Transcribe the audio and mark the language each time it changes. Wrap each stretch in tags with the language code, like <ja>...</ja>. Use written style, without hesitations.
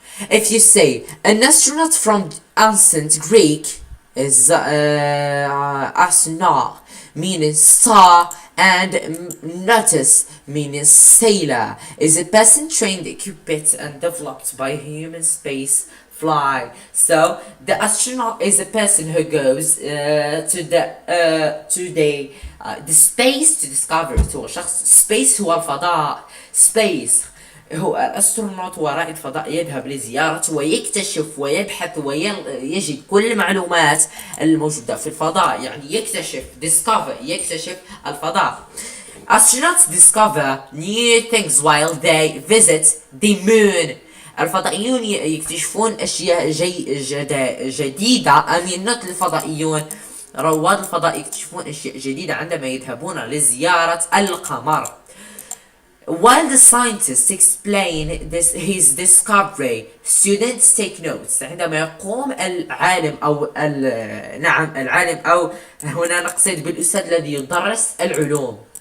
<en>If you say an astronaut from ancient Greek is astronaut, meaning star, and nautis, meaning sailor, is a person trained, equipped, and developed by human space fly. So the astronaut is a person who goes to the space to discover.</en> <ar>هو شخص</ar> <en>space</en> <ar>هو الفضاء.</ar> <en>Space</en> <ar>هو الأسترونوت هو رائد فضاء يذهب لزيارة ويكتشف ويبحث ويجد كل المعلومات الموجودة في الفضاء، يعني يكتشف يكتشف الفضاء.</ar> <en>Astronauts discover new things while they visit the moon.</en> <ar>الفضائيون يكتشفون أشياء جديدة. not الفضائيون، رواد الفضاء يكتشفون أشياء جديدة عندما يذهبون لزيارة القمر.</ar> <en>While the scientists explain his discovery, students take notes.</en> <ar>عندما يقوم العالم أو العالم أو هنا نقصد بالأستاذ الذي يدرس العلوم.</ar>